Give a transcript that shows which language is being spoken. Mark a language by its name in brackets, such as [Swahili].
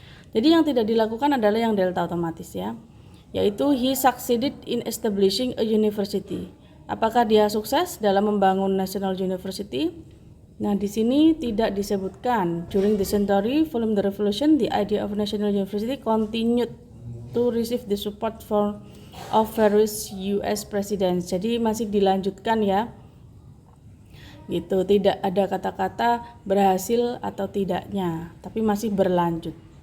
[Indonesian] Jadi yang tidak dilakukan adalah yang delta otomatis ya, yaitu [English] he succeeded in establishing a university. [Indonesian] Apakah dia sukses dalam membangun national university? Nah, di sini tidak disebutkan. [English] During the century following the revolution, the idea of national university continued to receive the support of various US presidents. [Indonesian] Jadi masih dilanjutkan ya. Gitu, tidak ada kata-kata berhasil atau tidaknya, tapi masih berlanjut.